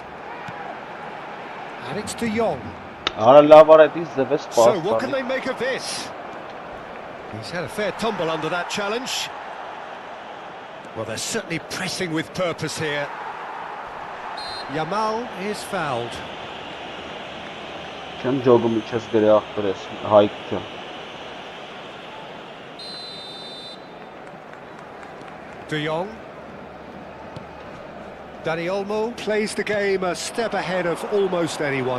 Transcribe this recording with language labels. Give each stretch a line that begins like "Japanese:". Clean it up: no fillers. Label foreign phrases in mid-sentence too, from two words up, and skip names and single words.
English: And it's De Jong. So what can they make of this? He's had a fair tumble under that challenge. Well, they're certainly pressing with purpose here. Yamal is fouled.
Armenian: Չեմ ջոգում իջես գրի ախպրես, Հայկ ջան։
English: De Jong. Dani Olmo plays the game a step ahead of almost anyone.